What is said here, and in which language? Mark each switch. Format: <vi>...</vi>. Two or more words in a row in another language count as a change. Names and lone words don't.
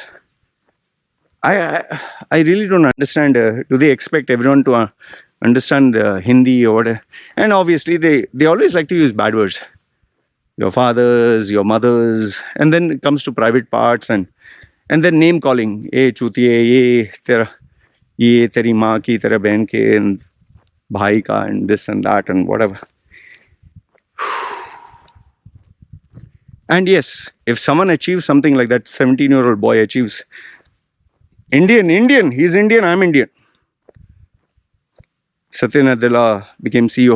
<en>I really don't understand. Do they expect everyone to understand Hindi or whatever? And obviously, they always like to use bad words. Your fathers, your mothers, and then it comes to private parts and then name calling.</en> <hi>ये चूतिये, ये तेरी माँ की, तेरा बहन के,</hi> <en>and</en> <hi>भाई का,</hi> <en>and this and that and whatever. And yes, if someone achieves something like that 17-year-old boy achieves, Indian, he's Indian, I'm Indian. Satya Nadella became CEO.</en>